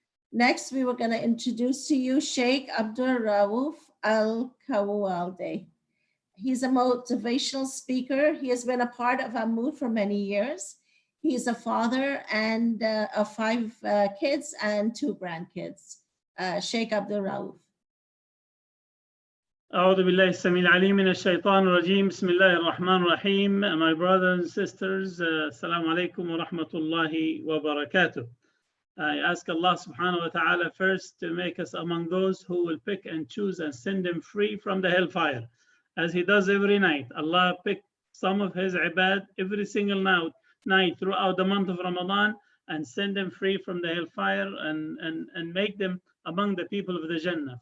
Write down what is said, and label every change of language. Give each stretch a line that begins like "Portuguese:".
English: Next, we were going to introduce to you Sheikh Abdul Rauf Al-Kawalde. He's a motivational speaker. He has been a part of Amoud for many years. He's a father and of 5 kids and 2 grandkids. Sheikh Abdul Rauf.
Arabic: أعوذ بالله السميع العليم من الشيطان الرجيم بسم الله الرحمن الرحيم.
English: My brothers and sisters, Assalamu alaikum wa rahmatullahi wa barakatuh. I ask Allah subhanahu wa ta'ala first to make us among those who will pick and choose and send them free from the hellfire, as He does every night. Allah picked some of His ibad every single night throughout the month of Ramadan and send them free from the hellfire and make them among the people of the Jannah.